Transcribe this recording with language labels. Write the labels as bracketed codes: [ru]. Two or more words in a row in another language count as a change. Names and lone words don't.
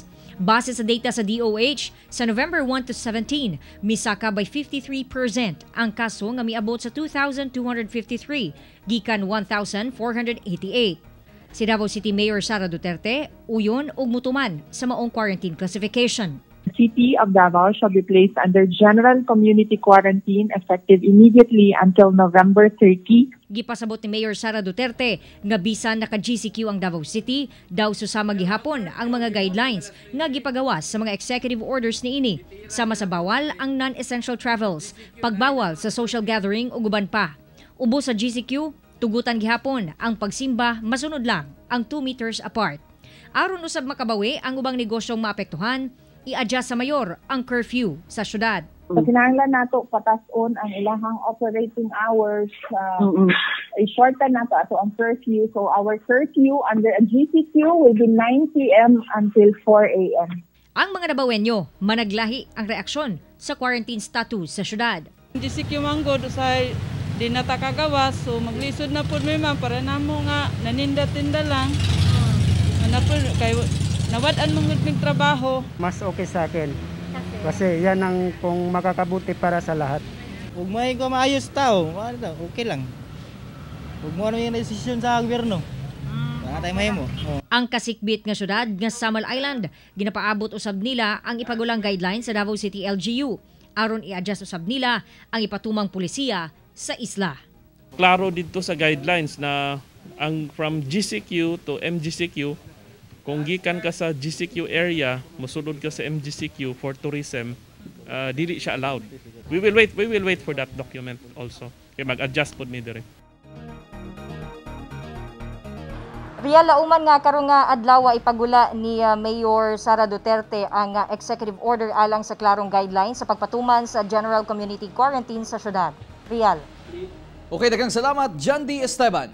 [ceb] Base sa data sa DOH, sa November 1 to 17, misaka by 53% ang kaso nga miabot sa 2,253, gikan 1,488. Si Davao City Mayor Sara Duterte, uyon ug mutuman sa maong quarantine classification. [en] The City of Davao shall be placed under General Community Quarantine effective immediately until November 30. [ceb] Gipasabot ni Mayor Sara Duterte nga bisan naka-GCQ ang Davao City, daw susama gihapon ang mga guidelines nga gipagawas sa mga [en] executive orders [ceb] niini, sama sa bawal ang [en] non-essential travels, [ceb] pagbawal sa [en] social gathering [ceb] ug uban pa. Ubos sa GCQ, tugutan gihapon ang pagsimba masunod lang ang 2 [en] meters apart. [ceb] Aron usab makabawi ang ubang negosyong maapektuhan, i-adjust sa mayor ang curfew sa syudad. Kinahanglan nato patason ang ilahang [en] operating hours, [ceb] i-shorten nato ato ang curfew. [en] So our curfew under a GCQ will be 9 p.m. until 4 a.m. [ceb] Ang mga Dabawenyo managlahi ang reaksyon sa quarantine status sa syudad. GCQ manggod sa di natakagawas, so maglisod na po may ma'am para namo nga naninda-tinda lang. Kay nawad-an mong trabaho. [tl] Mas okay sa akin. Kasi yan ang kung makakabuti para sa lahat. Huwag mo yung maayos tao, okay lang. Huwag mo ano yung desisyon sa gobyerno. Tayo mo. [ceb] Ang kasikbit nga syudad nga Samal Island, ginapaabot usab nila ang ipagulang guidelines sa Davao City LGU. Aron i-adjust usab nila ang ipatumang pulisiya sa isla. Klaro dito sa guidelines na ang [en] from GCQ to MGCQ, [ceb] kung gikan ka sa GCQ area, musulod ka sa MGCQ [en] for tourism, [ceb] dili siya allowed. [en] We will wait for that document also. [ceb] Kaya mag-adjust po mi dire. Real lauman nga karon nga adlaw ipagula ni Mayor Sara Duterte ang executive order alang sa klarong guidelines sa pagpatuman sa General Community Quarantine sa syudad. Real. Okay, daghang salamat, Jandy Esteban.